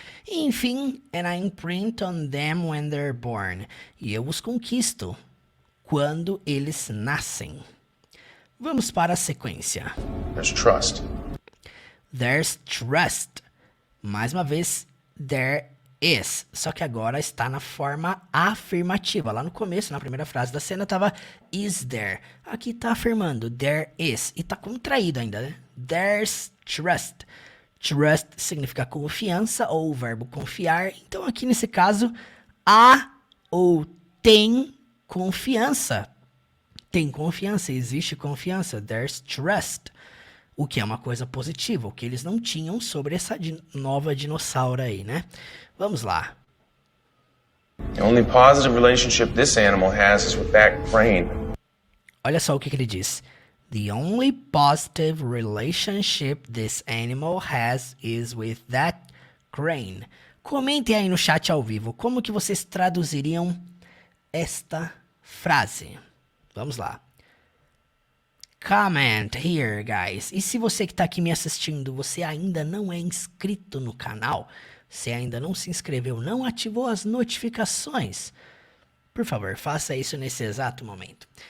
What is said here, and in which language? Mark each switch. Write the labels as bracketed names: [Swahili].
[Portuguese] E, enfim, [English] and I imprint on them when they're born. [Portuguese] E eu os conquisto quando eles nascem. Vamos para a sequência. [English] There's trust. There's trust. [Portuguese] Mais uma vez, [English] there is. [Portuguese] Só que agora está na forma afirmativa. Lá no começo, na primeira frase da cena, estava [English] is there. [Portuguese] Aqui está afirmando [English] there is. [Portuguese] E está contraído ainda, né? [English] There's trust. [Portuguese] Trust significa confiança ou o verbo confiar. Então, aqui nesse caso, há ou tem confiança. Tem confiança, existe confiança. [English] There's trust. [Portuguese] O que é uma coisa positiva, o que eles não tinham sobre essa nova dinossauro aí, né? Vamos lá. [English] The only positive relationship this animal has is with that crane. [Portuguese] Olha só o que ele diz. [English] The only positive relationship this animal has is with that crane. [Portuguese] Comentem aí no chat ao vivo como que vocês traduziriam esta frase. Vamos lá. [English] Comment here, guys. [Portuguese] E se você que está aqui me assistindo, você ainda não é inscrito no canal, você ainda não se inscreveu, não ativou as notificações, por favor, faça isso nesse exato momento.